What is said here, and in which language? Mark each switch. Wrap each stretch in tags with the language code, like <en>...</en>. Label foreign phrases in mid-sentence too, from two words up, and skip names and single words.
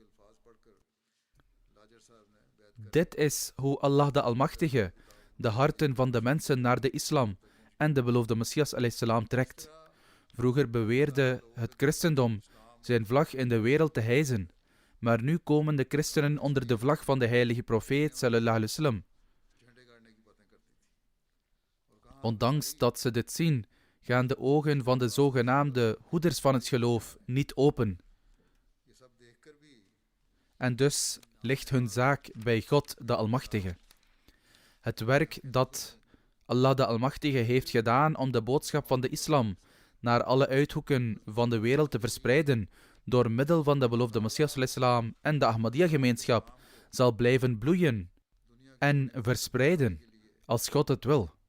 <nl>Dit is hoe Allah de Almachtige de harten van de mensen naar de islam en de beloofde Messias ﷺ trekt. Vroeger beweerde het christendom zijn vlag in de wereld te hijsen, maar nu komen de christenen onder de vlag van de heilige profeet</nl> <ar>صلى الله عليه وسلم.</ar> <nl>Ondanks dat ze dit zien, gaan de ogen van de zogenaamde hoeders van het geloof niet open. En dus ligt hun zaak bij God de Almachtige. Het werk dat Allah de Almachtige heeft gedaan om de boodschap van de islam naar alle uithoeken van de wereld te verspreiden door middel van de beloofde Messias ﷺ en de Ahmadiyya-gemeenschap, zal blijven bloeien en verspreiden als God het wil.</nl>